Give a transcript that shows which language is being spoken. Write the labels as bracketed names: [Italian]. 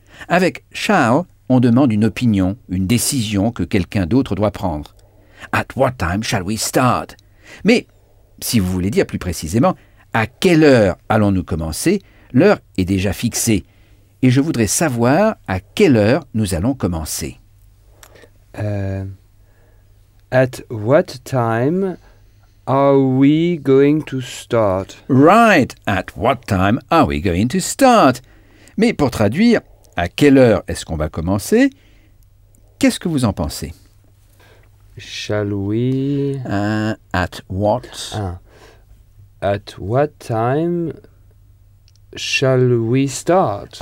[French] Avec shall, on demande une opinion, une décision que quelqu'un d'autre doit prendre. [English] At what time shall we start? [French] Mais, si vous voulez dire plus précisément, à quelle heure allons-nous commencer? L'heure est déjà fixée. Et je voudrais savoir à quelle heure nous allons commencer. [English] At what time are we going to start? Right. At what time are we going to start? [French] Mais pour traduire, à quelle heure est-ce qu'on va commencer? Qu'est-ce que vous en pensez? [English] Shall we... At what? At what time shall we start?